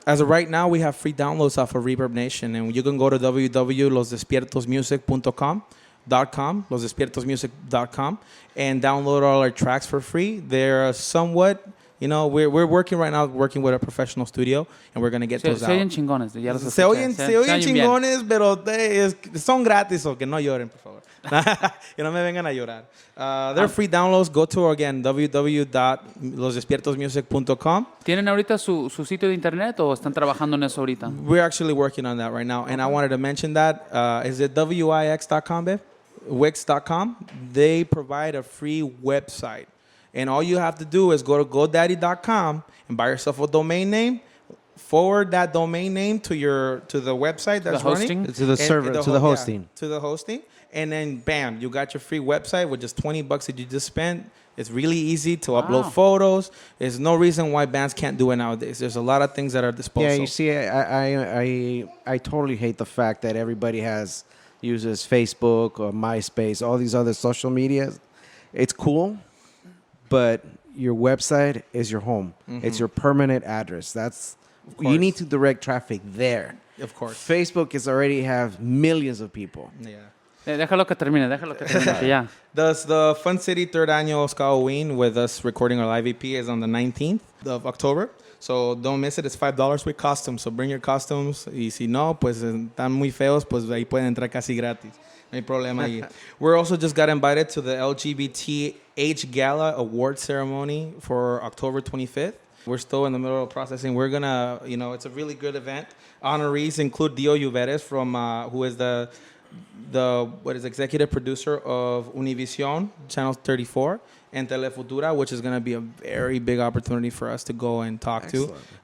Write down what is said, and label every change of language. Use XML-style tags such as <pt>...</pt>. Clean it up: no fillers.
<en>As of right now, we have free downloads off of Reverb Nation, and you can go to www.losdespiertosmusic.com, losdespiertosmusic.com, and download all our tracks for free. They're somewhat, we're working right now, working with a professional studio, and we're going to get those out.</en> <es>Se oyen chingones, ya los Se escuché. oyen bien. chingones, pero son gratis, o que no lloren, por favor. Que no me vengan a llorar.</es> <en>They're free downloads. Go to, again, www.losdespiertosmusic.com.</en> <es>¿Tienen ahorita su sitio de internet o están trabajando en eso ahorita?</es> <en>We're actually working on that right now. And I wanted to mention that. Is it wix.com, babe? Wix.com. They provide a free website. And all you have to do is go to GoDaddy.com and buy yourself a domain name. Forward that domain name to the website that's hosting? running. To the server, to the hosting. Yeah, to the hosting. And then, bam, you got your free website with just $20 that you just spent. It's really easy to upload photos. There's no reason why bands can't do it nowadays. There's a lot of things that are disposable. Yeah, you see, I totally hate the fact that everybody uses Facebook or MySpace, all these other social medias. It's cool, but your website is your home. Mm-hmm. It's your permanent address. You need to direct traffic there. Of course. Facebook is already have millions of people. Yeah.</en> <es>Déjalo que termine, que ya.</es> <en>The Fun City 3rd Annual Ska Halloween with us recording our live EP is on the 19th of October. So don't miss it. It's $5 with costumes. So bring your costumes.</en> <es>Y si no, pues están muy feos, pues ahí pueden entrar casi gratis. No hay problema ahí.</es> <en>We're also just got invited to the LGBT Age Gala Award Ceremony for October 25th. We're still in the middle of processing. We're going to, it's a really good event. Honorees include Dio Uveres from, who is the executive producer of Univision, Channel 34, and Telefutura, which is going to be a very big opportunity for us to go and talk to.</en>